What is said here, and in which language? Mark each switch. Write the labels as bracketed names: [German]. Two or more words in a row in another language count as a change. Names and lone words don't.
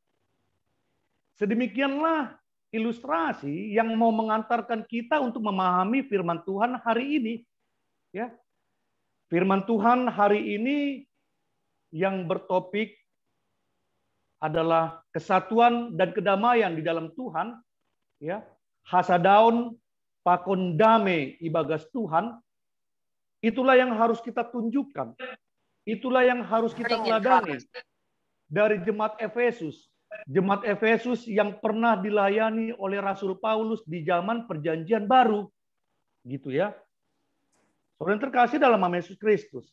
[Indonesian] Sedemikianlah ilustrasi yang mau mengantarkan kita untuk memahami firman Tuhan hari ini. Ya. Firman Tuhan hari ini yang bertopik adalah kesatuan dan kedamaian di dalam Tuhan. Ya. [Batak Simalungun] Hasadaun pakon dame ibagas Tuhan. [Indonesian] Itulah yang harus kita tunjukkan. Itulah yang harus kita teladani dari jemaat Efesus. Jemaat Efesus yang pernah dilayani oleh Rasul Paulus di zaman Perjanjian Baru. Gitu ya. Saudara yang terkasih dalam nama Yesus Kristus.